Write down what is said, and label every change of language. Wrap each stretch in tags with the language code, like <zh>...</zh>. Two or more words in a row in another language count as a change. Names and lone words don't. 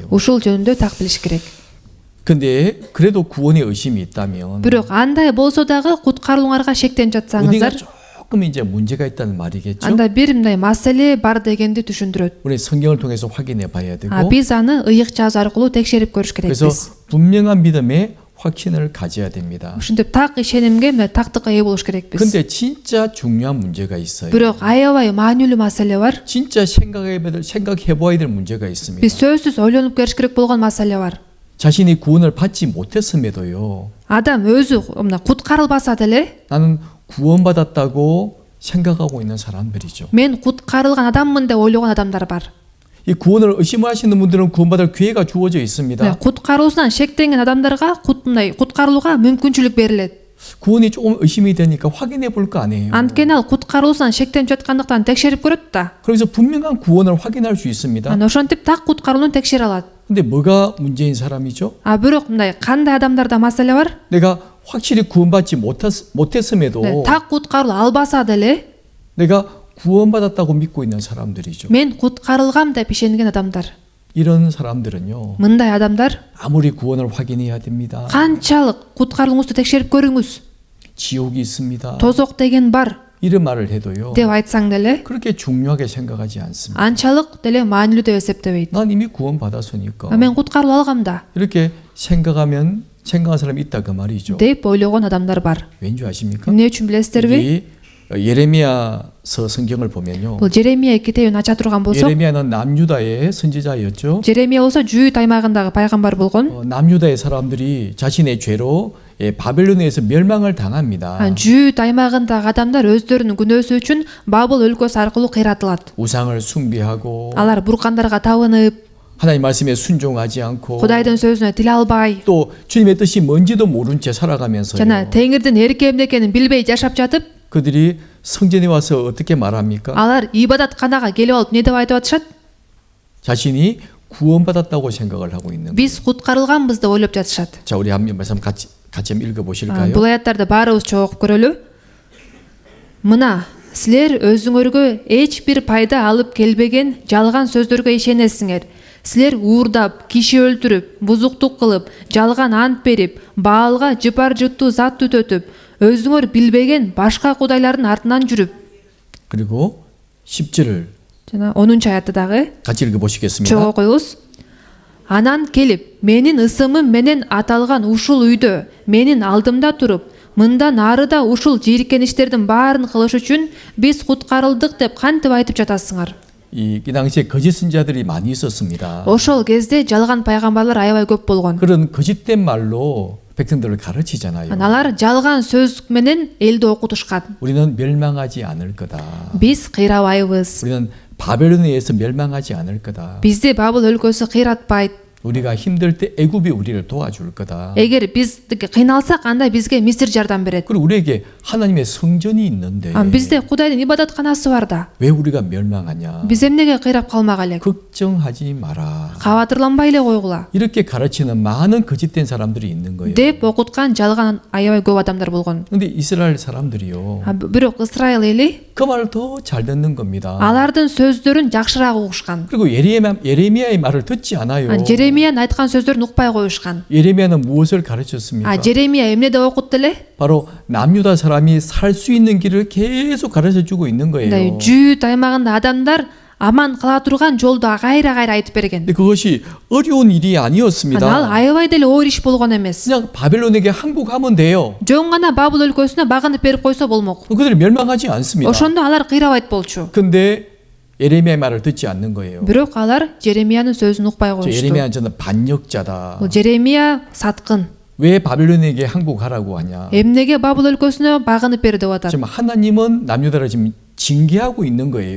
<ky>Ушул жөнүндө так билиш керек.</ky> <ko>근데 그래도 구원에 의심이 있다면</ko> <ky>Бирок андай болсо дагы куткарылууңарга шектенип</ky> <ko>어디가</ko> <ky>жатсаңыздар,</ky> <ko>조금 이제 문제가 있다는 말이겠죠.</ko> <ky>анда бир мындай маселе бар дегенди түшүндүрөт.</ky> <ko>우리 성경을 통해서 확인해 봐야 되고</ko> <ky>Биз аны ыйык жазуу аркылуу текшерип көрүш</ky> <ko>그래서</ko> <ky>керекпиз.</ky> <ko>분명한 믿음에 확신을 가져야 됩니다.</ko> <ky>Ушинтип так ишенимге мына тактыкка ээ болуш керекпиз.</ky> <ko>근데 진짜 중요한 문제가 있어요.</ko> <ky>Бирок аябай маанилүү маселе бар.</ky> <ko>진짜 생각해 봐야 될 문제가 있습니다.</ko> <ky>Биз сөзсүз ойлонуп көрүш керек болгон маселе бар.</ky> <ko>자신이 구원을 받지 못했음에도요.</ko> <ky>Адам өзү мына куткарылбаса деле,</ky> <ko>나는 구원받았다고 생각하고 있는 사람들이죠.</ko> <ky>мен куткарылган адаммын деп ойлогон адамдар бар.</ky> <ko>이 구원을 의심하시는 분들은 구원받을 기회가 주어져 있습니다.</ko> <ky>куткаруусунан шектенген адамдарга мындай куткарылууга мүмкүнчүлүк берилет.</ky> <ko>구원이 조금 의심이 되니까 확인해 볼 거 아니에요.</ko> <ky>Анткени ал куткаруусунан шектенип жаткандыктан текшерип көрөт да.</ky> <ko>그래서 분명한 구원을 확인할 수 있습니다.</ko> <ky>Ошентип так куткарылууну текшере алат.</ky> <ko>근데 뭐가 문제인 사람이죠?</ko> <ky>Бирок мындай кандай адамдарда маселе бар?</ky> <ko>내가 확실히 구원받지 못했음에도</ko> <ky>так куткарылуу албаса деле,</ky> <ko>내가 구원받았다고 믿고 있는 사람들이죠.</ko> <ky>мен куткарылгам деп ишенген адамдар.</ky> <ko>이런 사람들은요.</ko> <ky>Мындай адамдар</ky> <ko>아무리 구원을 확인해야 됩니다.</ko> <ky>канчалык куткарылууңузду текшерип көрүңүз.</ky> <ko>지옥이 있습니다.</ko> <ky>Тозок деген бар</ky> <ko>이런 말을 해도요.</ko> <ky>деп айтсаң деле,</ky> <ko>그렇게 중요하게 생각하지 않습니다.</ko> <ky>анчалык деле маанилүү деп эсептебейт.</ky> <ko>난 이미 구원받았으니까.</ko> <ky>Мен куткарылып алгам да</ky> <ko>이렇게 생각하는 사람이 있다 그 말이죠.</ko> <ky>деп ойлогон адамдар бар.</ky> <ko>왠지 아십니까?</ko> <ky>Эмне үчүн билесиздерби?</ky> <ko>이 예레미야서 성경을 보면요.</ko> <ky>Бул Жеремия китебин ача турган болсок,</ky> <ko>예레미야는 남유다의 선지자였죠.</ko> <ky>Жеремия болсо Жүйүт аймагындагы пайгамбар болгон.</ky> <ko>남유다의 사람들이 자신의 죄로 바벨론에서 멸망을 당합니다.</ko> <ky>Жүйүт аймагындагы адамдар өздөрүнүн күнөөсү үчүн Бабыл өлкөсү аркылуу кыйратылат.</ky> <ko>우상을 숭배하고</ko> <ky>Алар буркандарга табынып,</ky> <ko>하나님 말씀에 순종하지 않고</ko> <ky>Кудайдын сөзүнө тил албай,</ky> <ko>또 주님의 뜻이 뭔지도 모른 채 살아가면서요.</ko> <ky>жана Теңирдин эрке эмне экенин билбей жашап жатып,</ky> <ko>그들이 성전에 와서 어떻게 말합니까?</ko> <ky>алар ибадатканага келип алып эмне деп айтып атышат?</ky> <ko>자신이 구원받았다고 생각을 하고 있는 거예요.</ko> <ky>Биз куткарылганбыз деп ойлоп жатышат.</ky> <ko>자, 우리 한 말씀 같이 한번 읽어 보실까요?</ko> <ky>Бул аяттарды баарыбыз чогуу окуп көрөлү. Мына, силер өзүңөргө эч бир пайда алып келбеген жалган сөздөргө ишенесиңер. Силер уурдап, киши өлтүрүп, бузуктук кылып, жалган ант берип, Баалга жыпар жыттуу зат түтөтүп, өзүңөр билбеген башка кудайлардын артынан жүрүп.</ky> <ko>그리고 10절을</ko> <ky>жана 10-аятты дагы</ky> <ko>같이 읽어 보시겠습니다.</ko> <ky>чогуу окуйбуз. Анан келип, менин ысымым менен аталган ушул үйдө, менин алдымда туруп, мындан арыда ушул жийиркеништердин баарын кылыш үчүн биз куткарылдык деп кантип айтып жатасыңар?</ky> <ko>이 당시에 거짓 선자들이 많이 있었습니다.</ko> <ky>Ошол кезде жалган пайгамбарлар аябай көп болгон.</ky> <ko>그런 거짓된 말로 백성들을 가르치잖아요.</ko> <ky>Алар жалган сөз менен элди окутушкан.</ky> <ko>우리는 멸망하지 않을 거다.</ko> <ky>Биз кыйрабайбыз.</ky> <ko>우리는 바벨론에 의해서 멸망하지 않을 거다.</ko> <ky>Бизди Бабыл өлкөсү кыйратпайт.</ky> <ko>우리가 힘들 때 애굽이 우리를 도와줄 거다.</ko> <ky>Эгер биз кыйналсак, анда бизге Мисир жардам берет.</ky> <ko>그리고 우리에게 하나님의 성전이 있는데</ko> <ky>Бизде Кудайдын ибадатканасы бар да.</ky> <ko>왜 우리가 멸망하냐?</ko> <ky>Биз эмнеге кыйрап калмак элек?</ky> <ko>걱정하지 마라.</ko> <ky>Кабатырланбай эле койгула.</ky> <ko>이렇게 가르치는 많은 거짓된 사람들이 있는 거예요.</ko> <ky>деп окуткан жалган аябай көп адамдар болгон.</ky> <ko>근데 이스라엘 사람들이요.</ko> <ky>Бирок Исраил эли</ky> <ko>그 말을 더 잘 듣는 겁니다.</ko> <ky>алардын сөздөрүн жакшыраак угушкан.</ky> <ko>그리고 예레미야의 말을 듣지 않아요.</ko> <ky>Жеремиянын айткан сөздөрүн укпай коюшкан.</ky> <ko>예레미야는 무엇을 가르쳤습니까?</ko> <ky>Жеремия эмне деп окутту эле?</ky> <ko>바로 남유다 사람이 살 수 있는 길을 계속 가르쳐 주고 있는 거예요.</ko> <ky>Жүйүт аймагында адамдар аман кала турган жолду кайра айтып берген.</ky> <ko>근데 그것이 어려운 일이</ko> <ky>Ал</ky> <ko>아니었습니다.</ko> <ky>аябай деле оор иш болгон эмес.</ky> <ko>그냥 바벨론에게 항복하면 돼요.</ko> <ky>Жөн гана Бабыл өлкөсүнө багынып берип койсо болмок.</ky> <ko>그들이 멸망하지 않습니다.</ko> <ky>Ошондо алар кыйрабайт болчу.</ky> <ko>근데 예레미야의 말을 듣지 않는 거예요.</ko> <ky>Бирок алар Жеремиянын сөзүн укпай</ky> <ko>저</ko> <ky>коюшту.</ky> <ko>예레미야는 저는 반역자다.</ko> <ky>Жеремия саткын.</ky> <ko>왜 바벨론에게 항복하라고 하냐?</ko> <ky>Эмнеге Бабыл өлкөсүнө багынып бер деп атат.</ky> <ko>지금 하나님은 남유다를 지금 징계하고 있는 거예요.</ko>